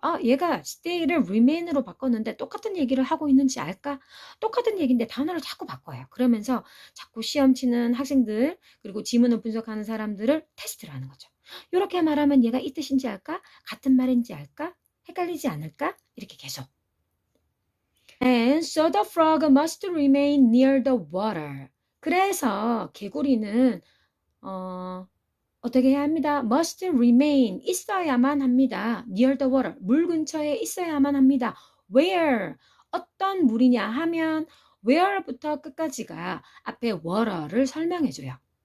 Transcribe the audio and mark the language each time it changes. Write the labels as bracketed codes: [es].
[ko] 아, 얘가 stay를 remain으로 바꿨는데 똑같은 얘기를 하고 있는지 알까? 똑같은 얘기인데 단어를 자꾸 바꿔요. 그러면서 자꾸 시험 치는 학생들 그리고 지문을 분석하는 사람들을 테스트를 하는 거죠. 이렇게 말하면 얘가 이 뜻인지 알까? 같은 말인지 알까? 헷갈리지 않을까? 이렇게 계속. [en] And so the frog must remain near the water. [ko] 그래서 개구리는 어떻게 해야 합니다? [en] must remain, [ko] 있어야만 합니다. [en] near the water, [ko] 물 근처에 있어야만 합니다. where, 어떤 물이냐 하면 where부터 끝까지가 앞에 water를 설명해줘요.